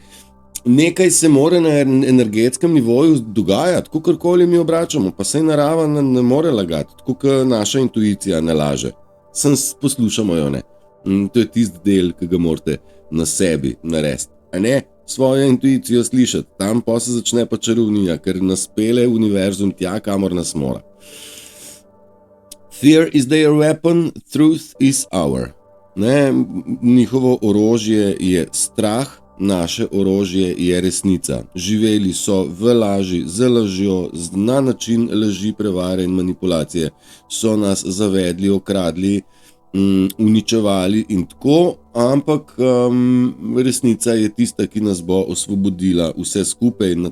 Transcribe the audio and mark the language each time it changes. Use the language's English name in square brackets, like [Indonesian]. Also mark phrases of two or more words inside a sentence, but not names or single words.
[Slovenian] Nekaj se mora na energetskem nivoju dogajati, kakorkoli mi obračamo, pa saj narava ne more lagati, tako kot naša intuicija ne laže. Sem poslušamo jo, ne? To je tisti del, ki ga morate na sebi narediti, a ne svojo intuicijo slišati, tam pa se začne pa čarovnija, ker nas pele univerzum tja, kamor nas mora. [English] Fear is their weapon, truth is our. [Slovenian] Ne, njihovo orožje je strah, naše orožje je resnica. Živeli so v laži, z lažjo, na način laži, prevare in manipulacije. So nas zavedli, okradli, uničevali in tako, ampak resnica je tista, ki nas bo osvobodila vse skupaj, in na